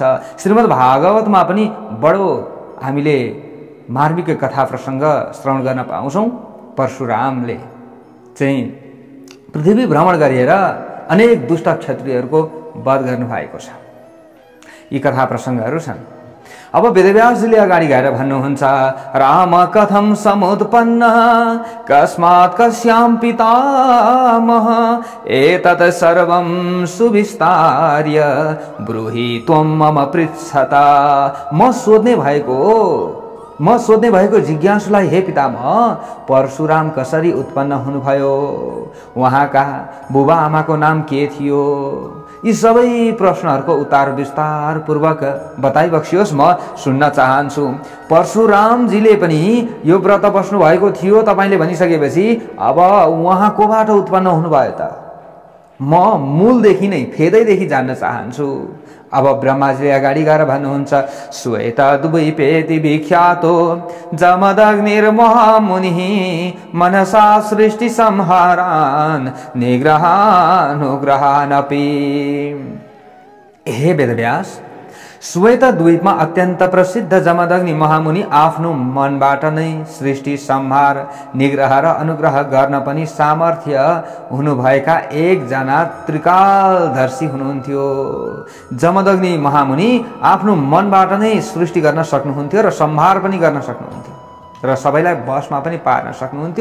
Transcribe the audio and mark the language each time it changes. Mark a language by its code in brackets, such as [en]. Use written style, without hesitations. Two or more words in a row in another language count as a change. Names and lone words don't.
[ne] श्रीमद् भागवतमा पनि बडो हामीले मार्मिक कथा प्रसङ्ग श्रवण गर्न पाउँछौँ। परशुरामले चाहिँ पृथ्वी भ्रमण गरेर अनेक दुष्ट क्षत्रियहरूको वध गर्नुभएको छ। यी कथा प्रसङ्गहरू छन्। अब वेदव्यासजीले अगाडि गएर भन्नुहुन्छ, [sa] राम कथं समुत्पन्न कस्मात् कस्यां पितामह एतत् सर्वं सुविस्तार्य ब्रूहि त्वं मम पृच्छता। [ne] म सोध्ने भएको जिज्ञासुलाई हे पितामह, परशुराम कसरी उत्पन्न हुनुभयो, उहाँका बुबा आमाको नाम के थियो, यी सबै प्रश्नहरूको उत्तर विस्तार पूर्वक बताइबक्सियोस्, म सुन्न चाहन्छु। परशुरामजीले पनि यो व्रत बस्नु भएको थियो तपाईले भनिसकेपछि अब उहाँ कोबाट उत्पन्न हुनुभयो त? म मूलदेखि नै फेदैदेखि जान्न चाहन्छु। अब ब्रह्माजीले अगाडि गएर भन्नुहुन्छ, [sa] श्वेत द्वैपेति विख्यातो जमदग्निर्महामुनिः मनसा सृष्टि संहारान् निग्रहानुग्रहानपि। [ne] हे वेदव्यास, श्वेत द्वीपमा अत्यन्त प्रसिद्ध जमदग्नि महामुनि आफ्नो मनबाट नै सृष्टि संहार, निग्रह र अनुग्रह गर्न पनि सामर्थ्य हुनुभएका एकजना त्रिकालदर्शी हुनुहुन्थ्यो। जमदग्नि महामुनि आफ्नो मनबाट नै सृष्टि गर्न सक्नुहुन्थ्यो र संहार पनि गर्न सक्नुहुन्थ्यो र सबैलाई वशमा पनि पार्न सक्नुहुन्थ्यो।